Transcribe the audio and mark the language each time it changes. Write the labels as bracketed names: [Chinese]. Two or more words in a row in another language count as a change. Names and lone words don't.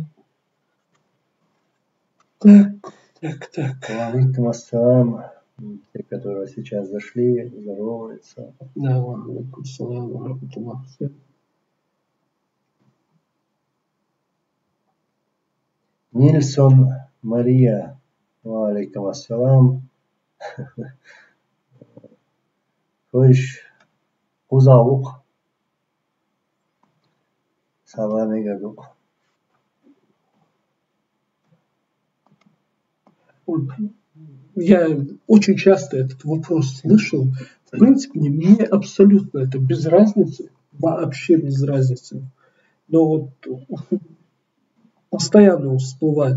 [Russian] Так. [Arabic] عليكم السلام. [Russian] Те, которые сейчас зашли, здороваются. Да, [Arabic] عليكم السلام، رحمة الله. Нильсон Мария. عليكم السلام. Хош Хузаук. سلام عليكم. [Russian] Я очень часто этот вопрос слышал. В принципе, мне абсолютно это без разницы, вообще без разницы. Но вот постоянно всплывает.